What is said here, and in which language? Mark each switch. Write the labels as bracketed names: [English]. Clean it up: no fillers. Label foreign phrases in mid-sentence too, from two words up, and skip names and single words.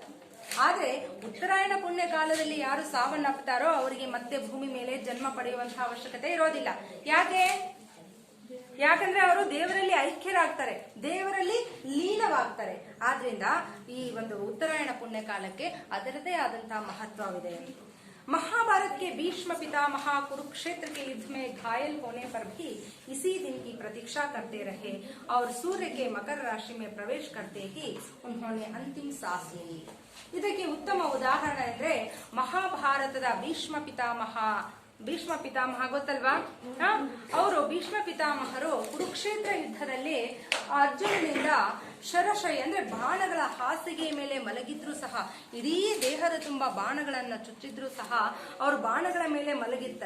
[Kannada] ಆದ್ರೆ ಉತ್ತರಾಯಣ ಪುಣ್ಯ ಕಾಲದಲ್ಲಿ ಯಾರು ಸಾವನ್ನಪ್ಪುತ್ತಾರೋ ಅವರಿಗೆ ಮತ್ತೆ ಭೂಮಿ ಮೇಲೆ ಜನ್ಮ ಪಡೆಯುವಂತಹ ಅವಶ್ಯಕತೆ ಇರೋದಿಲ್ಲ. ಯಾಕಂದ್ರೆ ಅವರು ದೇವರಲ್ಲಿ ಐಕ್ಯರಾಗ್ತಾರೆ, ದೇವರಲ್ಲಿ ಲೀನವಾಗ್ತಾರೆ. ಆದ್ರಿಂದ ಈ ಒಂದು ಉತ್ತರಾಯಣ ಪುಣ್ಯ ಕಾಲಕ್ಕೆ ಅದರದೇ ಆದಂತಹ ಮಹತ್ವವಿದೆ. [Hindi] महाभारत के भीष्म पितामह कुरुक्षेत्र के युद्ध में घायल होने पर भी इसी दिन की प्रतीक्षा करते रहे और सूर्य के मकर राशि में प्रवेश करते ही उन्होंने अंतिम सांस ली. [Kannada] ಇದಕ್ಕೆ ಉತ್ತಮ ಉದಾಹರಣೆ ಅಂದ್ರೆ ಮಹಾಭಾರತದ ಭೀಷ್ಮ ಪಿತಾಮಹ ಭೀಷ್ಮ ಪಿತಾಮಹ ಗೊತ್ತಲ್ವಾ? ಅವರು ಭೀಷ್ಮ ಪಿತಾಮಹರು ಕುರುಕ್ಷೇತ್ರ ಯುದ್ಧದಲ್ಲಿ ಅರ್ಜುನನಿಂದ ಶರಶಯ ಅಂದ್ರೆ ಬಾಣಗಳ ಹಾಸಿಗೆ ಮೇಲೆ ಮಲಗಿದ್ರು ಸಹ, ಇಡೀ ದೇಹದ ತುಂಬಾ ಬಾಣಗಳನ್ನ ಚುಚ್ಚಿದ್ರು ಸಹ ಅವರು ಬಾಣಗಳ ಮೇಲೆ ಮಲಗಿರ್ತಾರೆ.